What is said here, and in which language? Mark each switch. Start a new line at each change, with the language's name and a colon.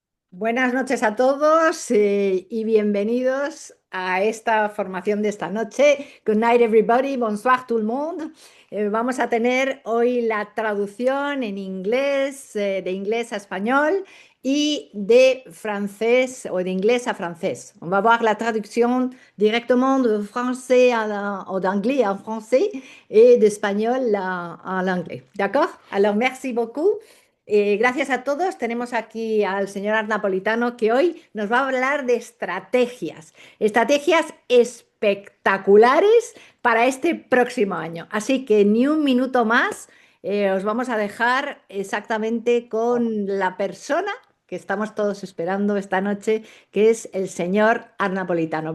Spanish: Buenas noches a todos y bienvenidos a esta formación de esta noche.
English: Good night everybody,
French: bonsoir tout le monde.
Spanish: Vamos a tener hoy la traducción en inglés, de inglés a español y de francés o de inglés a francés.
French: On va voir la traduction directement de français ou d'anglais en français et d'espagnol à l'anglais. D'accord? Alors merci beaucoup.
Spanish: Gracias a todos. Tenemos aquí al señor Arnapolitano que hoy nos va a hablar de estrategias espectaculares para este próximo año. Así que ni un minuto más, os vamos a dejar exactamente con la persona que estamos todos esperando esta noche, que es el señor Arnapolitano.